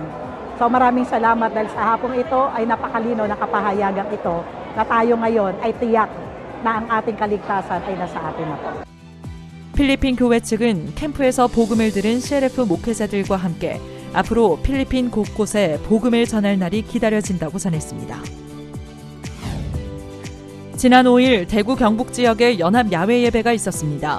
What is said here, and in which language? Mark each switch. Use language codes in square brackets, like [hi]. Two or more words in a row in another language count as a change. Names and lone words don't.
[tl] So maraming salamat dahil sa hapong ito ay napakalino na kapahayagang ito na tayo ngayon ay tiyak na ang ating kaligtasan ay nasa atin na po. [ko] 필리핀 교회 측은 캠프에서 복음을 들은 CLF 목회자들과 함께 앞으로 필리핀 곳곳에 복음을 전할 날이 기다려진다고 전했습니다. 지난 5일 대구 경북 지역에 연합 야외 예배가 있었습니다.